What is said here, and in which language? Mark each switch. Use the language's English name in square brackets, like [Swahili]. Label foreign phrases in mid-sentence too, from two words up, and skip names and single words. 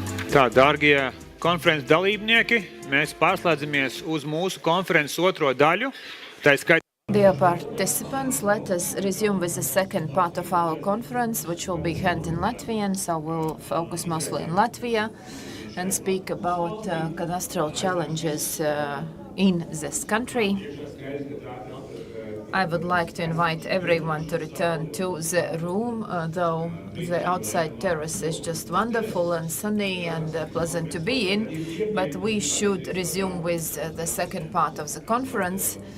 [Latvian] Tā, dārgie konferences dalībnieki, mēs pārslēdzamies uz mūsu konferences otro daļu. Tā skaitā [English] Dear participants, let us resume with the second part of our conference, which will be held in Latvian, so we'll focus mostly in Latvia and speak about cadastral challenges in this country. I would like to invite everyone to return to the room, though the outside terrace is just wonderful and sunny and pleasant to be in, but we should resume with the second part of the conference.